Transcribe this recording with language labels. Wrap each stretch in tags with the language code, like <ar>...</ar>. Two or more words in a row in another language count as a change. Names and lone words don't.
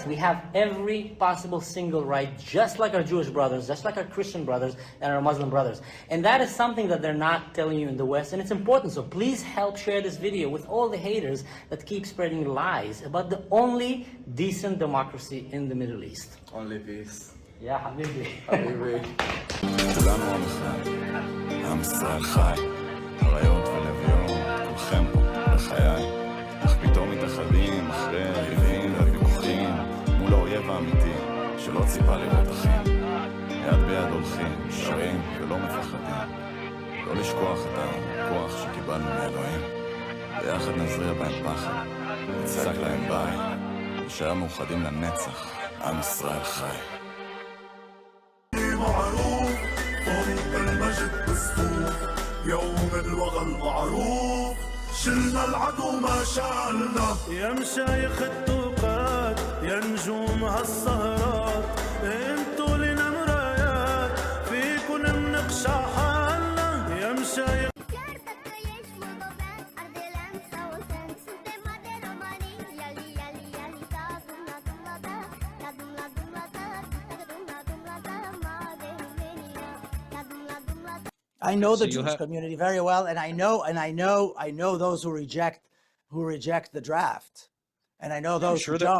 <en>We have every possible single right, just like our Jewish brothers, just like our Christian brothers and our Muslim brothers. And that is something that they're not telling you in the West, and it's important. So please help share this video with all the haters that keep spreading lies about the only decent democracy in the Middle East. Only peace. Yeah, Habibi. Habibi.</en> <he>כולנו עם אחד, עם ישראל חי, אריות ולוויון, כולכם פה בחיי, אך פתאום מתאחדים אחרי הריבים והוויכוחים, מול האויב האמיתי, שלא ציפה לראות אחים. יד ביד הולכים, שרים ולא מפחדים, לא לשכוח את הכוח שקיבלנו מאלוהים, ביחד נזריע בהם פחד, נצעק להם ביי, נשאר מאוחדים לנצח, עם ישראל חי.</he> <ar>معروف فوق المجد بالصفوف يوم الوغى المعروف شلنا العدو ما شالنا يا مشايخ التوقات يا نجوم هالسهرات انتو لنا مرايات فيكن منقشع حالنا يا مشايخ</ar> <en>I know the Jewish community very well, and I know those who reject the draft, and I know those who don't.</en>